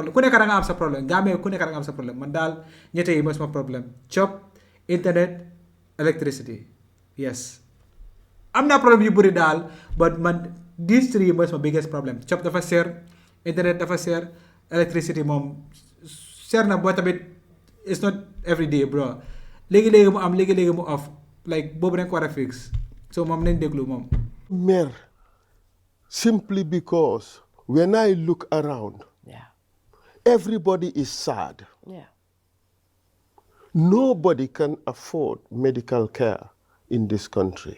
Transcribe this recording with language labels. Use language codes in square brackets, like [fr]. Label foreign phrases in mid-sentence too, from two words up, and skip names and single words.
[wo] Ku nekk da nga am sa problem. Gambia ku nekk da nga am sa problem. Man dal ñette yi mas ma problem. [en] Job, internet, electricity. Yes. I'm not problem [wo] yu bari dal [en] but man these 3 was my biggest problem. [wo] Job dafa share, internet dafa share, electricity mom share na bo tamit [en] it's not every day bro. [wo] Legi mu am legi mu off like bobu dañ ko wara fix. So mom nañ deglu mom. [en] Mer simply because when I look around everybody is sad. Yeah. Nobody can afford medical care in this country.